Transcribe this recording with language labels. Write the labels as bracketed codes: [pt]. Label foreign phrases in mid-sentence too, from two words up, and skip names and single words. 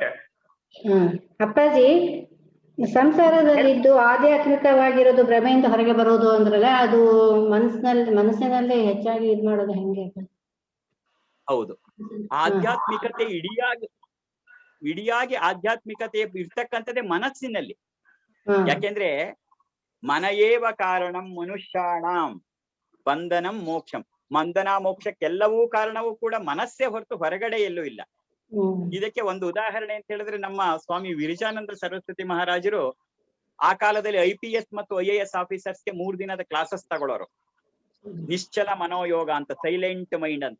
[kn] ಅಪ್ಪಾಜಿ, ಸಂಸಾರದಲ್ಲಿದ್ದು ಆಧ್ಯಾತ್ಮಿಕವಾಗಿರೋದು ಭ್ರಮೆಯಿಂದ ಹೊರಗೆ ಬರೋದು ಅಂದ್ರಲ್ಲ, ಅದು ಮನಸ್ಸಿನಲ್ಲೇ ಹೆಚ್ಚಾಗಿ ಇದ್ ಮಾಡೋದು ಹೆಂಗೆ? ಹೌದು, ಆಧ್ಯಾತ್ಮಿಕತೆ ಇಡಿಯಾಗಿ ಆಧ್ಯಾತ್ಮಿಕತೆ ಇರ್ತಕ್ಕಂಥದ್ದೇ ಮನಸ್ಸಿನಲ್ಲಿ. [sa] ಯಾಕೆಂದ್ರೆ ಮನಯೇವ ಕಾರಣಂ ಮನುಷ್ಯಾಣಂ ಬಂಧನಂ ಮೋಕ್ಷಂ. [kn] ಬಂಧನ ಮೋಕ್ಷಕ್ಕೆಲ್ಲವೂ ಕಾರಣವೂ ಕೂಡ ಮನಸ್ಸೇ ಹೊರತು ಹೊರಗಡೆ ಎಲ್ಲೂ ಇಲ್ಲ. ಇದಕ್ಕೆ ಒಂದು ಉದಾಹರಣೆ ಅಂತ ಹೇಳಿದ್ರೆ, ನಮ್ಮ ಸ್ವಾಮಿ ವಿರಜಾನಂದ ಸರಸ್ವತಿ ಮಹಾರಾಜರು ಆ ಕಾಲದಲ್ಲಿ IPS ಮತ್ತು IAS ಆಫೀಸರ್ಸ್ಗೆ 3 ದಿನದ ಕ್ಲಾಸಸ್ ತಗೊಳ್ಳೋರು. ನಿಶ್ಚಲ ಮನೋಯೋಗ ಅಂತ, [en] silent mind [kn] ಅಂತ.